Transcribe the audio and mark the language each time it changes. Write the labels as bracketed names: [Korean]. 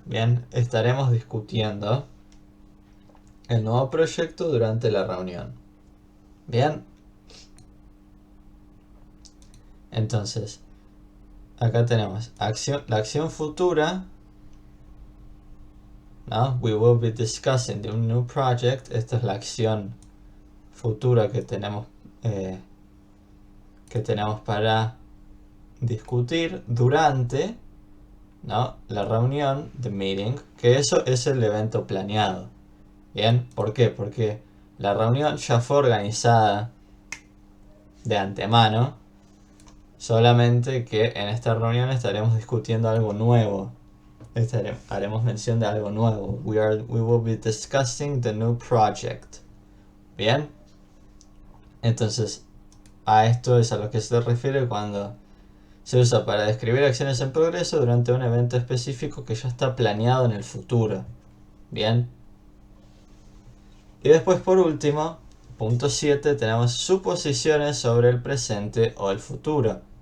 [Spanish] Bien, estaremos discutiendo el nuevo proyecto durante la reunión. Bien. Entonces, acá tenemos la acción futura, ¿no? [English] We will be discussing the new project. [Spanish] Esta es la acción futura que tenemos para discutir durante, ¿no?, la reunión, [English] the meeting, [Spanish] que eso es el evento planeado. Bien, ¿por qué? Porque la reunión ya fue organizada de antemano, solamente que en esta reunión estaremos discutiendo algo nuevo. Haremos mención de algo nuevo. [English] We will be discussing the new project. [Spanish] Bien, entonces a esto es a lo que se refiere cuando se usa para describir acciones en progreso durante un evento específico que ya está planeado en el futuro. Bien. Y después, por último, punto 7, tenemos suposiciones sobre el presente o el futuro.